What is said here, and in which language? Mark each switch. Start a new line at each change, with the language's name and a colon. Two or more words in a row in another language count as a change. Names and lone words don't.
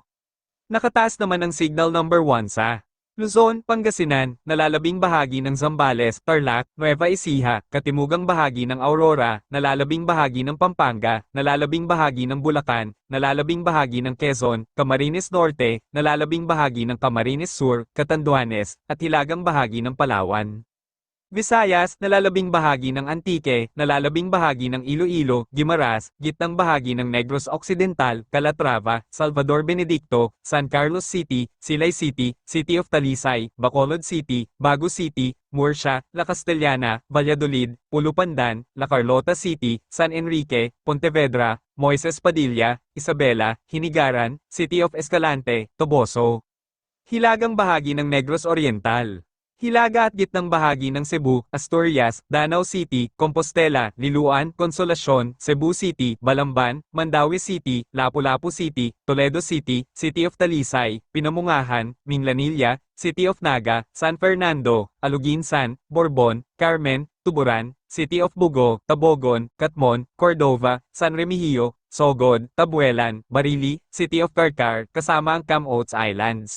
Filipino: Nakataas naman ang signal number 1 sa Luzon, Pangasinan, nalalabing bahagi ng Zambales, Tarlac, Nueva Ecija, katimugang bahagi ng Aurora, nalalabing bahagi ng Pampanga, nalalabing bahagi ng Bulacan, nalalabing bahagi ng Quezon, Camarines Norte, nalalabing bahagi ng Camarines Sur, Catanduanes, at hilagang bahagi ng Palawan. Visayas, nalalabing bahagi ng Antique, nalalabing bahagi ng Iloilo, Guimaras, gitnang bahagi ng Negros Occidental, Calatrava, Salvador Benedicto, San Carlos City, Silay City, City of Talisay, Bacolod City, Bago City, Murcia, La Castellana, Valladolid, Pulupandan, La Carlota City, San Enrique, Pontevedra, Moises Padilla, Isabela, Hinigaran, City of Escalante, Toboso. Hilagang bahagi ng Negros Oriental. Hilaga at gitnang bahagi ng Cebu, Asturias, Danau City, Compostela, Liloan, Consolacion, Cebu City, Balamban, Mandaue City, Lapu-Lapu City, Toledo City, City of Talisay, Pinamungahan, Minglanilla, City of Naga, San Fernando, Aluginsan, Borbon, Carmen, Tuburan, City of Bugo, Tabogon, Catmon, Cordova, San Remigio, Sogod, Tabuelan, Barili, City of Carcar, kasama ang Camotes Islands.